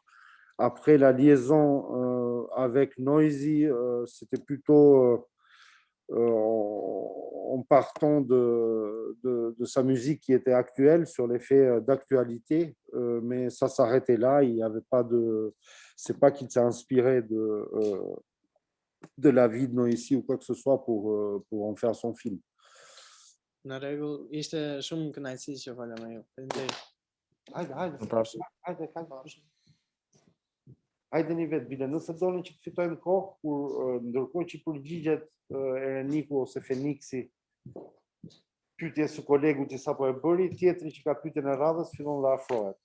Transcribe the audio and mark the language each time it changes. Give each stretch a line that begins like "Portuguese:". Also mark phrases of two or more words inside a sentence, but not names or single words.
French: Après, la liaison avec Noisy, c'était plutôt en partant de sa musique qui était actuelle, sur les faits d'actualité, mais ça s'arrêtait là. Il n'y avait pas de... C'est pas qu'il s'est inspiré de la vie de Noisy ou quoi que ce soit pour en faire son film.
Albanian: Në rregull, ishte shumë kënaqësi që fola me ju. Faleminderit. Hajde një vetë, bile, nëse doni që të fitojmë kohë, kur ndërkohë që përgjigjet Ereniku ose Feniksi pyetje së kolegut që sapo e bëri, tjetri që ka pyetjen e radhës fillon dhe afrohet.